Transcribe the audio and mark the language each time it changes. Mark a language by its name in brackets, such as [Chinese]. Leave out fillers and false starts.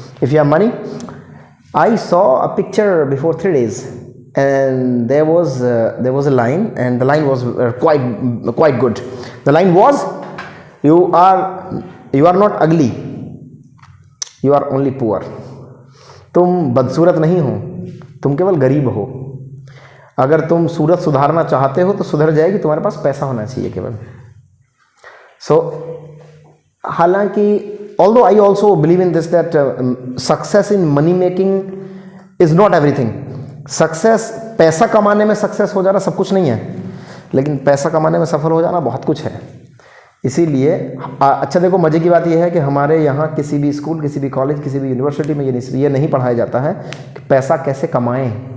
[English] If you have money, I saw a picture before 3 days, and there was a line, and the line was quite good. The line was, you are not ugly, you are only poor. [Hindi] तुम बदसूरत नहीं हो, तुम केवल गरीब हो। अगर तुम सूरत सुधारना चाहते हो तो सुधर जाएगी, तुम्हारे पास पैसा होना चाहिए केवल। सो हालांकि [English] although I also believe in this that success in money making is not everything. [Hindi] Success, पैसा कमाने में सक्सेस हो जाना सब कुछ नहीं है, लेकिन पैसा कमाने में सफल हो जाना बहुत कुछ है। इसीलिए अच्छा देखो, मज़े की बात यह है कि हमारे यहाँ किसी भी स्कूल, किसी भी कॉलेज, किसी भी यूनिवर्सिटी में ये नहीं पढ़ाया जाता है कि पैसा कैसे कमाएं।